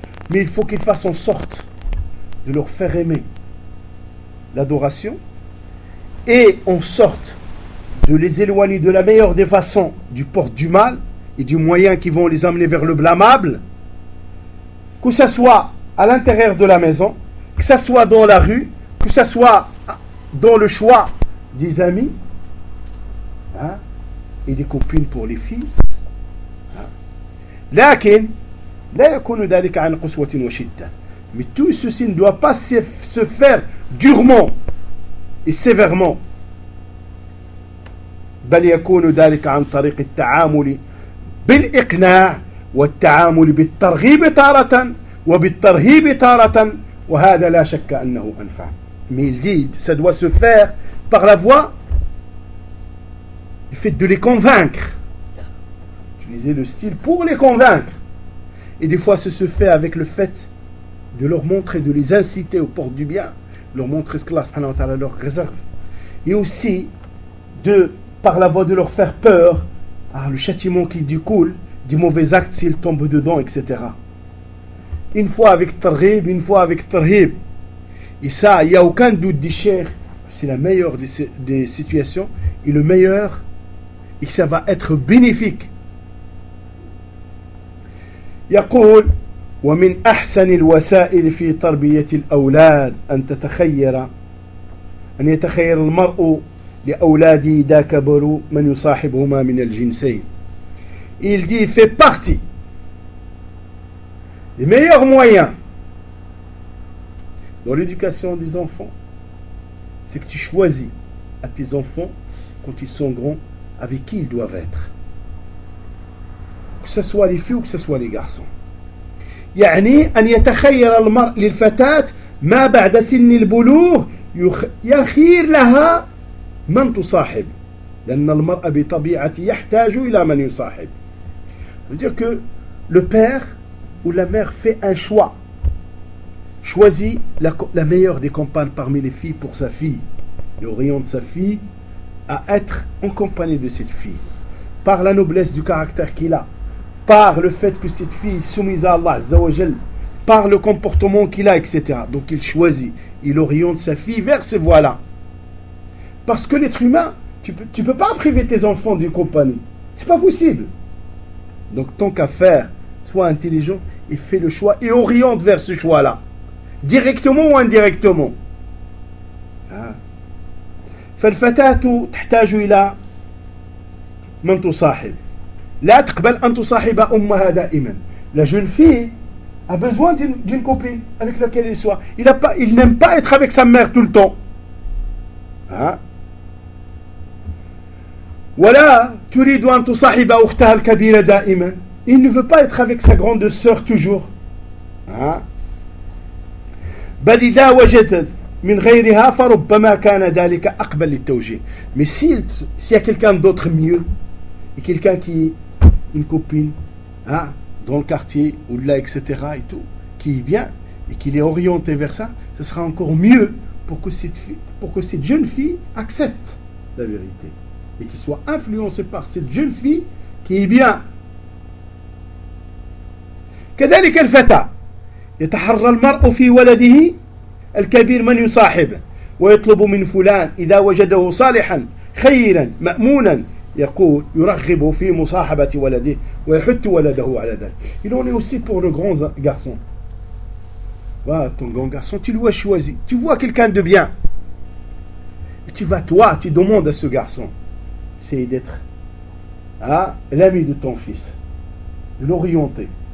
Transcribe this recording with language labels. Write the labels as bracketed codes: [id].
[fr] Mais il faut qu'ils fassent en sorte de leur faire aimer l'adoration et en sorte de les éloigner de la meilleure des façons du porte du mal et du moyen qui vont les amener vers le blâmable, que ce soit à l'intérieur de la maison, que ce soit dans la rue, que ce soit dans le choix des amis hein, et des copines pour les filles. [ar] Lakin, la yakunu dhalika an quswatin wa shidda. [fr] Mais tout ceci ne doit pas se faire durement et sévèrement. [ar] بل يكون ذلك عن طريق التعامل بالإقناع والتعامل بالترغيب تارة وبالترهيب تارة وهذا لا شك أنه أنفع. [fr] Mais il dit, ça doit se faire par la voie, le fait de les convaincre. Utiliser le style pour les convaincre. Et des fois, ça se fait avec le fait de leur montrer, de les inciter aux portes du bien, leur montrer ce que Allah subhanahu wa ta'ala leur réserve, et aussi de, par la voie de leur faire peur, ah, le châtiment qui découle du mauvais acte s'ils tombent dedans, etc. Une fois avec tarhib, une fois avec tarhib. Et ça, il n'y a aucun doute, dit cher, c'est la meilleure des situations, et le meilleur, et que ça va être bénéfique. [ar] Yaqul ومن أحسن الوسائل في تربية الأولاد أن تتخير أن يتخير المرء لأولاده إذا كبروا من يصاحبهما من الجنسين. [fr] Il dit fait partie des meilleurs moyens dans l'éducation des enfants, c'est que tu choisis à tes enfants quand ils sont grands avec qui ils doivent être, que ce soit les filles ou que ce soit les garçons. [ar] يعني أن يتخير المرء للفتاة ما بعد سن البلوغ يخير لها من تصاحب لأن المرء بطبيعة يحتاج إلى من يصاحب. [fr] C'est-à-dire que le père ou la mère fait un choix, choisit la meilleure des compagnes parmi les filles pour sa fille et oriente sa fille à être en compagnie de cette fille par la noblesse du caractère qu'il a, par le fait que cette fille est soumise à Allah Azza wa Jal, par le comportement qu'il a, etc. Donc il choisit, il oriente sa fille vers ces voies-là. Parce que l'être humain, tu peux pas priver tes enfants d'une compagnie. C'est pas possible. Donc tant qu'à faire, sois intelligent et fais le choix et oriente vers ce choix-là. Directement ou indirectement. [ar] فَالْفَتَاتُ تَحْتَاجُ إِلَى مَنْ تُصَاحِبُ لا تقبل أن تصاحب أمها دائما. [fr] La jeune fille a besoin d'une copine avec laquelle elle soit. Il n'aime pas être avec sa mère tout le temps. Hein? [ar] ولا تريد أن تصاحب أختها الكبيرة دائما. [fr] Il ne veut pas être avec sa grande sœur toujours. Hein? [ar] بل إذا وجدت من غيرها فربما كان ذلك أقبل للتوجيه. [fr] Mais s'il y a quelqu'un d'autre mieux et quelqu'un qui une copine hein, dans le quartier ou là etc et tout qui est bien et qui est orientée vers ça, ce sera encore mieux pour que cette jeune fille accepte la vérité et qu'il soit influencé par cette jeune fille qui est bien. [ar] كذلك الفتى يتحرى المرء في ولده الكبير من يصاحب ويطلب من فلان إذا وجده صالحا خيرا مأمونا يقول يرغب في مصاحبة ولده ويحث ولده على ذلك. [fr] Il en est aussi pour le grand garçon. Voilà, ton grand garçon, tu l'as choisi. Tu vois quelqu'un de bien. tu vas toi, tu demandes à ce garçon, c'est d'être l'ami de ton fils, de l'orienter.